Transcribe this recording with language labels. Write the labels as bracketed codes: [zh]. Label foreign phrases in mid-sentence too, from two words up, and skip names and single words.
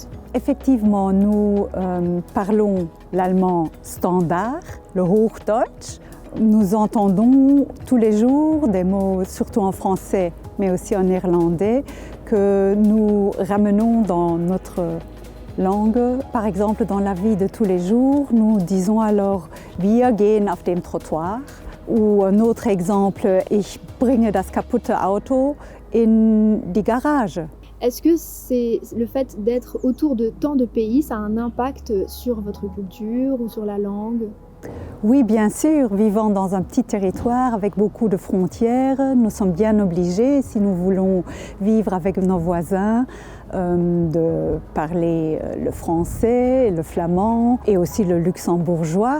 [fr] Effectivement, nous parlons l'allemand standard, le Hochdeutsch. Nous entendons tous les jours des mots, surtout en français, mais aussi en néerlandais, que nous ramenons dans notre langue. Par exemple, dans la vie de tous les jours, nous disons alors « [de] Wir gehen auf dem Trottoir [fr] » ou un autre exemple « [de] Ich bringe das kaputte Auto in die Garage ». [fr] Est-ce que c'est le fait d'être autour de tant de pays, ça a un impact sur votre culture ou sur la langue? Oui, bien sûr. Vivant dans un petit territoire avec beaucoup de frontières, nous sommes bien obligés, si nous voulons vivre avec nos voisins, de parler le français, le flamand et aussi le luxembourgeois.